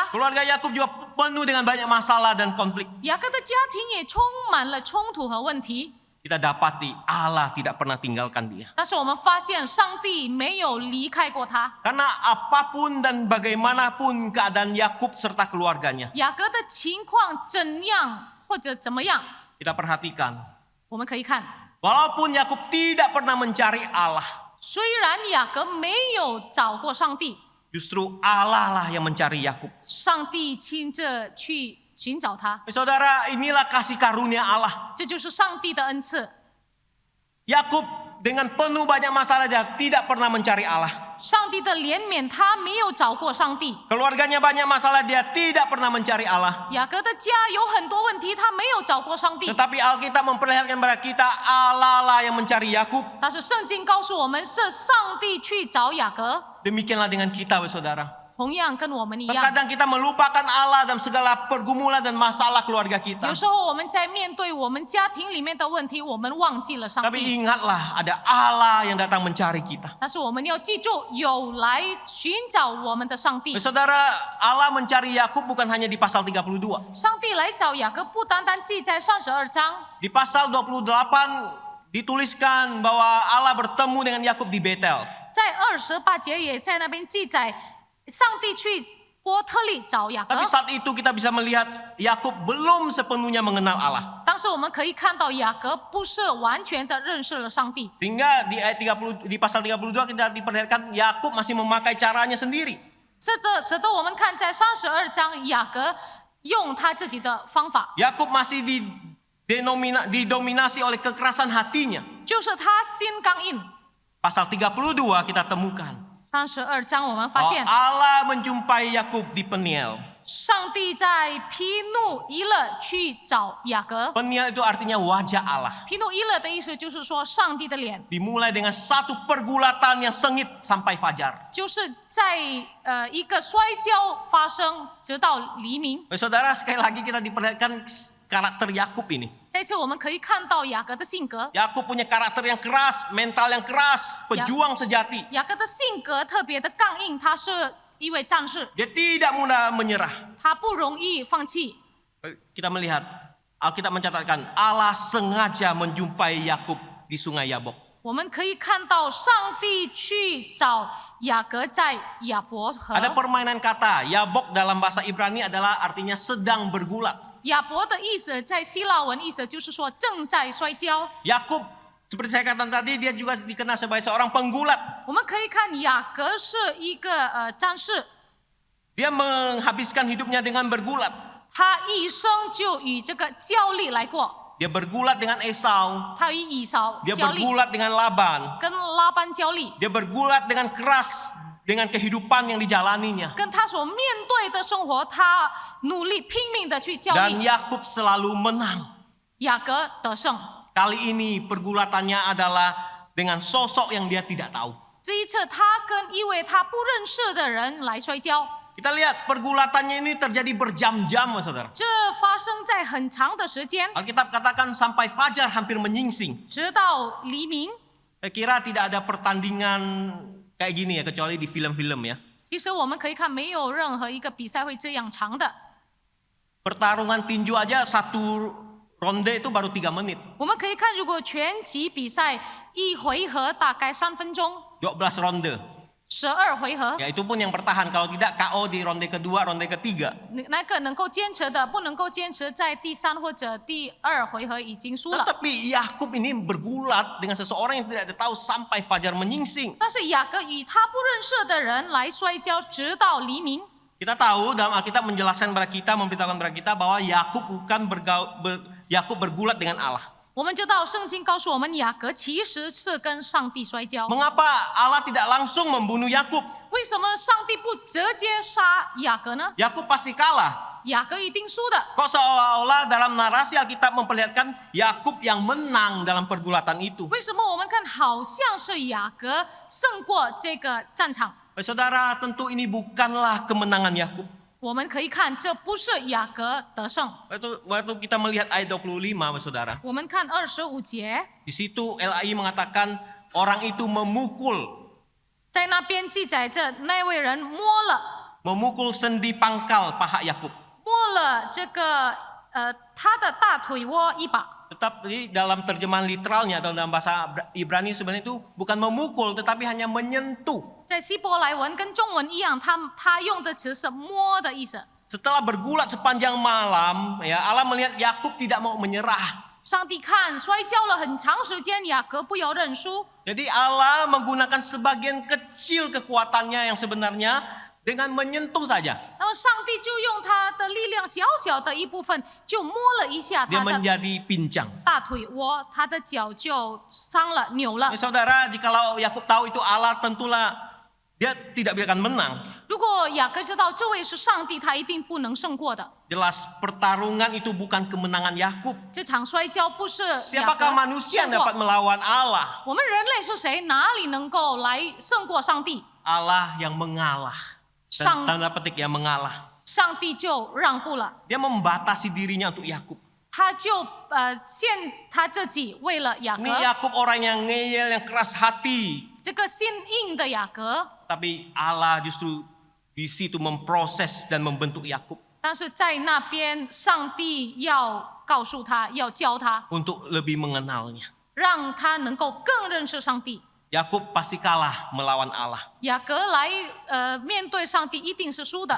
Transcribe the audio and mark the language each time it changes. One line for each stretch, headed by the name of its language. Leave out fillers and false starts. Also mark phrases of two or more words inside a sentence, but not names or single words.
Indonesian: Keluarga Yakub juga penuh dengan banyak masalah dan konflik.
Chinese: 雅各的家庭也充满了冲突和问题。
Indonesian: Kita dapati Allah tidak pernah tinggalkan dia.
Chinese: 但是我们发现上帝没有离开过他。
Indonesian: Karena apapun dan bagaimanapun keadaan Yakub serta keluarganya,
Chinese: 雅各的情况怎样或者怎么样，
Indonesian: kita perhatikan.
Chinese: 我们可以看，
Indonesian: Walaupun Yakub tidak pernah mencari Allah,
Chinese: 虽然雅各没有找过上帝，
Indonesian: justru Allah lah yang mencari Yakub.
Chinese: 上帝亲自去寻找他，
Indonesian: Saudara, inilah kasih karunia Allah.
Chinese: 这就是上帝的恩赐。
Indonesian: Yakub dengan penuh banyak masalah dia tidak pernah mencari Allah.
Chinese: 上帝的怜悯，他没有找过上帝。
Indonesian: Keluarganya banyak masalah, dia tidak pernah mencari Allah.
Chinese: 雅各的家有很多问题，他没有找过上帝。
Indonesian: Tetapi Alkitab memperlihatkan kepada kita Allah lah yang mencari Yakub.
Chinese: 但是圣经告诉我们，是上帝去找雅各。
Indonesian: Demikianlah dengan kita, saudara.
Chinese: 同样跟我们一样，
Indonesian: Terkadang kita melupakan Allah dalam segala pergumulan dan masalah keluarga kita.
Chinese: 有时候我们在面对我们家庭里面的问题，我们忘记了上
Indonesian: Tapi
Chinese: 帝。
Indonesian: ingatlah ada Allah yang datang mencari kita.
Chinese: 但是我们要记住，有来寻找我们的上帝。
Indonesian: Saudara, Allah mencari Yakub bukan hanya di pasal 32.
Chinese: 上帝来找雅各，不单单记在32章，
Indonesian: Di pasal 28 dituliskan bahwa Allah bertemu dengan Yakub di Betel.
Chinese: 在28节也在那边记载，上帝去波特利找雅各。
Indonesian: Tapi saat itu kita bisa melihat Yakub belum sepenuhnya mengenal Allah.
Chinese: 当时我们可以看到雅各不是完全的认识了上帝，
Indonesian: Sehingga di ayat 30 di pasal 32 kita diperlihatkan Yakub masih memakai caranya sendiri.
Chinese: 使得我们看在32章，雅各用他自己的方法，
Indonesian: Yakub masih didominasi oleh kekerasan hatinya.
Chinese: 就是他心刚硬。
Indonesian: Pasal 32 kita temukan
Chinese: 32 章我们发
Indonesian: bahwa
Chinese: 现，
Indonesian: Allah menjumpai Yakub di Peniel.
Chinese: 上帝在皮努伊勒去找雅各。
Indonesian: Peniel itu artinya wajah Allah.
Chinese: 皮努伊勒的意思就是说上帝的脸，
Indonesian: Dimulai dengan satu pergulatan yang sengit sampai fajar.
Chinese: 就是在一个摔跤发生，直到黎明。
Indonesian: Saudara, sekali lagi kita diperlihatkan karakter Yakub ini.
Chinese: 这次我们可以看到雅各的性格，
Indonesian: Yakub punya karakter yang keras, mental yang keras, pejuang sejati.
Chinese: 雅各的性格特别的刚硬，他是一位战士，
Indonesian: Dia tidak mudah menyerah.
Chinese: 他不容易放弃。
Indonesian: Kita melihat Alkitab mencatatkan Allah sengaja menjumpai Yakub di Sungai Yabok.
Chinese: 我们可以看到上帝去找雅各在亚伯河。
Indonesian: Ada permainan kata. Yabok dalam bahasa Ibrani adalah artinya sedang bergulat.
Chinese: 亚伯的意思在希腊文意思就是说正在摔跤。
Indonesian: Yakub seperti saya katakan tadi, dia juga dikenal sebagai seorang penggulat.
Chinese: 我们可以看雅各是一个战士，
Indonesian: Dia menghabiskan hidupnya dengan bergulat.
Chinese: 他一生就与这个焦虑来过，
Indonesian: Dia bergulat dengan Esau.
Chinese: 他与以扫
Indonesian: Dia
Chinese: 焦虑，
Indonesian: bergulat dengan Laban.
Chinese: 跟拉班焦虑，
Indonesian: Dia bergulat dengan keras dengan kehidupan yang dijalaninya.
Chinese: 跟他所面对的生活，他努力拼命的去焦
Indonesian: Dan
Chinese: 虑。
Indonesian: Yakub selalu menang.
Chinese: 雅各得胜，
Indonesian: Kali ini pergulatannya adalah dengan sosok yang dia tidak tahu.
Chinese: 这一次他跟一位他不认识的人来摔跤，
Indonesian: Kita lihat pergulatannya ini terjadi berjam-jam, saudara.
Chinese: 这发生在很长的时间，
Indonesian: Alkitab katakan sampai fajar hampir menyingsing.
Chinese: 直到黎明。
Indonesian: Saya kira tidak ada pertandingan kayak gini ya, kecuali di film-film ya.
Chinese: 其实我们可以看，没有任何一个比赛会这样长的。
Indonesian: Pertarungan tinju aja satu ronde itu baru 3 menit.
Chinese: 我们可以看，如果拳击比赛一回合大概3分钟，
Indonesian: 12 ronde.
Chinese: 12回合，
Indonesian: Ya itu pun yang bertahan. Kalau tidak KO di ronde kedua, ronde ketiga.
Chinese: 那个能够坚持的，不能够坚持在第3或者第2回合已经输了。
Indonesian: Tetapi Yakub ini bergulat dengan seseorang yang tidak tahu sampai fajar menyingsing.
Chinese: 但是雅各与他不认识的人来摔跤，直到黎明。
Indonesian: Kita tahu dalam Alkitab menjelaskan kepada kita, memberitahukan kepada kita bahwa Yakub bukan Yakub bergulat dengan Allah.
Chinese: 我们知道圣经告诉我们，雅各其实是跟上帝摔跤。
Indonesian: Mengapa Allah tidak langsung membunuh Yakub?
Chinese: 为什么上帝不直接杀雅各呢？
Indonesian: Yakub pasti kalah.
Chinese: 雅各一定输的。
Indonesian: Kok seolah-olah dalam narasi Alkitab memperlihatkan Yakub yang menang dalam pergulatan itu.
Chinese: 为什么我们看好像是雅各胜过这个战场？
Indonesian: Saudara, tentu ini bukanlah kemenangan Yakub.
Chinese: 我们可以看，这不是雅各得胜。
Indonesian: Waktu kita melihat ayat 25, saudara.
Chinese: 我们看25节，
Indonesian: Di situ LAI mengatakan orang itu memukul
Chinese: 在那边记载着那位人摸了
Indonesian: sendi pangkal paha Yakub.
Chinese: 摸了这个他的大腿窝一把。
Indonesian: Tetapi dalam terjemahan literalnya atau dalam bahasa Ibrani sebenarnya itu bukan memukul tetapi hanya menyentuh.
Chinese: 在希伯来文跟中文一样，他用的词是摸的意思。
Indonesian: Setelah bergulat sepanjang malam, ya Allah melihat Yakub tidak mau menyerah.
Chinese: 上帝看摔跤了很长时间，雅各不要认输，
Indonesian: Jadi Allah menggunakan sebagian kecil kekuatannya yang sebenarnya dengan menyentuh saja.
Chinese: 那么上帝就用他的力量小小的一部分，就摸了一下
Indonesian: Dia
Chinese: 他的
Indonesian: menjadi pincang.
Chinese: 大腿窝，他的脚就伤了、扭了
Indonesian: Saudara, jikalau Yakub tahu itu Allah, tentulah dia tidak akan menang.
Chinese: 如果雅各知道这位是上帝，他一定不能胜过的。
Indonesian: Jelas pertarungan itu bukan kemenangan Yakub.
Chinese: 这场摔跤不是雅各
Indonesian: Siapakah manusia
Chinese: 胜
Indonesian: yang dapat
Chinese: 过。
Indonesian: melawan Allah?
Chinese: 我们人类是谁？哪里能够来胜过上帝？
Indonesian: Allah yang mengalah. Sang- Dan tanda petik yang mengalah.
Chinese: 上帝就让步了，
Indonesian: Dia membatasi dirinya untuk Yakub.
Chinese: 他就限他自己为了雅各
Indonesian: Ini Yakub orang yang ngeyel, yang keras hati.
Chinese: 这个心硬的雅各，
Indonesian: Tapi Allah justru di situ memproses dan membentuk Yakub
Chinese: 但是在那边上帝要告诉他，要教他，
Indonesian: untuk lebih mengenalnya.
Chinese: 让他能够更认识上帝。
Indonesian: Yakub pasti kalah melawan Allah.
Chinese: 雅各来面对上帝一定是输的。